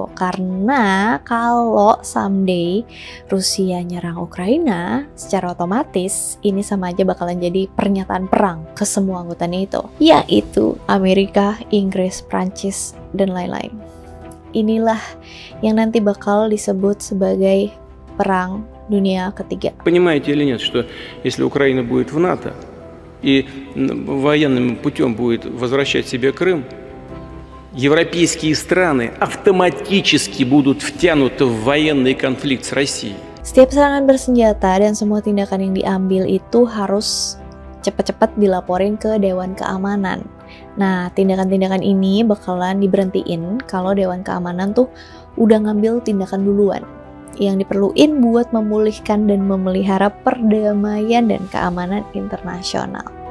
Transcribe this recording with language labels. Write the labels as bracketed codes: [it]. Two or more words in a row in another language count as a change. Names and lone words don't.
[id] Karena kalau someday Rusia nyerang Ukraina, secara otomatis ini sama aja bakalan jadi pernyataan perang ke semua anggota NATO. Yaitu Amerika, Inggris, Prancis, dan lain-lain. Inilah yang nanti bakal disebut sebagai perang dunia ketiga. [ru] Понимаете или нет, что если Украина будет в НАТО, и военным путем будет возвращать себе Крым, европейские страны автоматически будут втянуты в военный конфликт с Россией. [id] Setiap serangan bersenjata dan semua tindakan yang diambil itu harus cepat-cepat dilaporin ke Dewan Keamanan. Nah, tindakan-tindakan ini bakalan diberhentiin kalau Dewan Keamanan tuh udah ngambil tindakan duluan yang diperluin buat memulihkan dan memelihara perdamaian dan keamanan internasional.